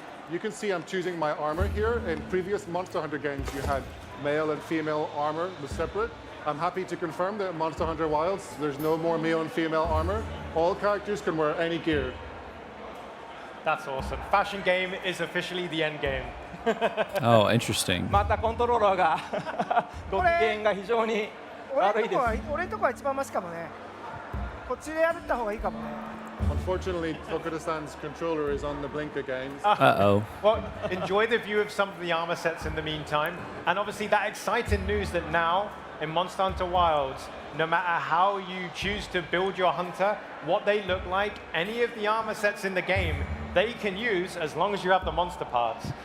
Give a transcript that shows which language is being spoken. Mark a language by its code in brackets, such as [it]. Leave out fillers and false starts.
[en] You can see I'm choosing my armor here. In previous Monster Hunter games, you had male and female armor was separate. I'm happy to confirm that in Monster Hunter Wilds, there's no more male and female armor. All characters can wear any gear. That's awesome. Fashion game is officially the end game. Oh, interesting. [ja] またコントローラーがご機嫌が非常に悪いです。俺んとこは一番マシかもね。こっちでやった方がいいかもね。 [en] Unfortunately, Tokuda-san's controller is on the blink again. Uh-oh. Well, enjoy the view of some of the armor sets in the meantime. And obviously that exciting news that now in Monster Hunter Wilds, no matter how you choose to build your hunter, what they look like, any of the armor sets in the game, they can use as long as you have the monster parts.